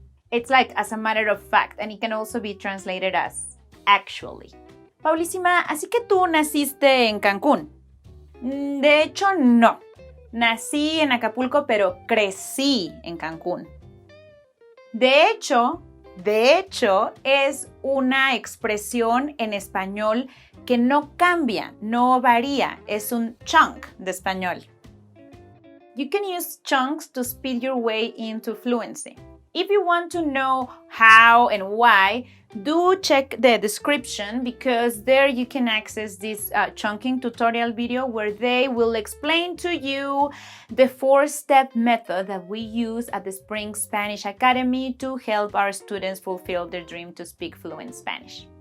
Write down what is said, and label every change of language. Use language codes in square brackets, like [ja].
[en] It's like as a matter of fact, and it can also be translated as actually. [es] Paulísima, ¿así que tú naciste en Cancún? De hecho, no. Nací en Acapulco, pero crecí en Cancún. De hecho, es una expresión en español que no cambia, no varía. Es un chunk de español. [en] You can use chunks to speed your way into fluency. If you want to know how and why, do check the description because there you can access this chunking tutorial video where they will explain to you the 4-step method that we use at the Spring Spanish Academy to help our students fulfill their dream to speak fluent Spanish.